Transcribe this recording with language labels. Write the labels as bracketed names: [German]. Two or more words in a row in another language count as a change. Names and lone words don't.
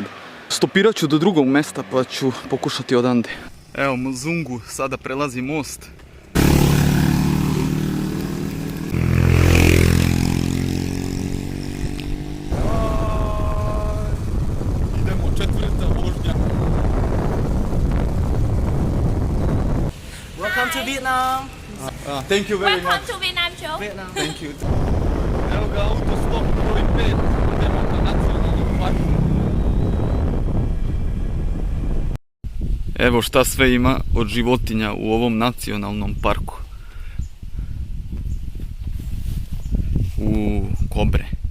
[Bosnian] Stopirat ću do drugog mjesta pa ću pokušati odande. Evo Muzungu, sada prelazi most. Idemo, četvrta vožnja. [English] Welcome to Vietnam. Thank you very much. Welcome to Vietnam show. Vietnam. Thank you. [Bosnian] Evo ga autostop broj 5. Idemo na nacionalni park. Evo šta sve ima od životinja u ovom nacionalnom parku. Kobre.